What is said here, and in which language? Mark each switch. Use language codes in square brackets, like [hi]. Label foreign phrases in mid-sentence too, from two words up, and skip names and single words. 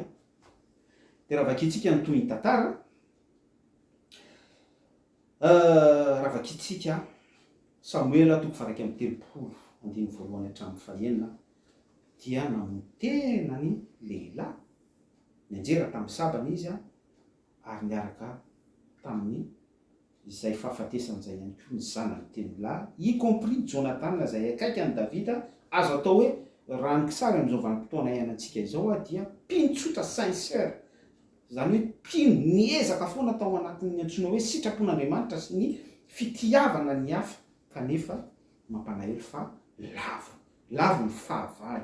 [mg] Dia raha vakitsika ny toy ny tantara, raha vakitsika Samuel toko 1:30 andiny voalohany hatramin'ny 9 dia namotena ny lehilahy nianjera tamin'ny sabany izy ary niaraka tamin'ny izay fahafatesany izay ihany koa ny zanany teny lahy, [fr] y compris [mg] Jonathan izay akaiky any Davida. Azo atao hoe raha ny kisary amin'izao vanim-potoana iainantsika izao dia mpinotsotra sincère, zany hoe mpino niezaka foana tao anatin'ny antsoina hoe sitrapon'Andriamanitra sy ny fitiavana ny hafa, kanefa mampalahelo fa lavo ny fahavalo.